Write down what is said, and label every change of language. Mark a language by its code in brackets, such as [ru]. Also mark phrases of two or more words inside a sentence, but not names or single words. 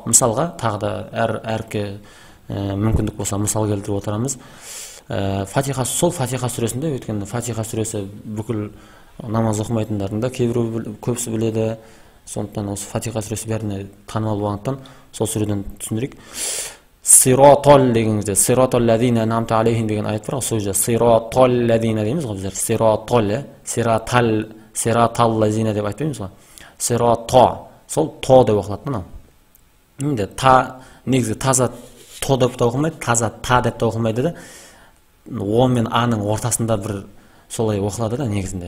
[kk] Мысалға, тағы да әріпке мүмкіндік болса, мысал келтіріп отырамыз. Сол Фатиха сүресінде, өйткені Фатиха сүресі бүкіл намаз оқымайтындардың да кейбірі көбісі біледі. Сондықтан осы Фатиха сүресі бәріне танымал болғандықтан сол сүреден түсіндірейік. Сиратол дегеніңізде, [ar] صراط الذين أنعمت عليهم [kk] деген аят бар. Сол жерде [ar] صراط الذين [kk] дейміз ғой біздер. Сиратол, [ar] صراط الذين [kk] деп айтпаймыз ғой. Сирато, сол то деп оқылады. Енді та негізі таза то деп те оқылмайды, таза та деп те оқылмайды да. О мен аның ортасында бір солай оқылады да негізінде.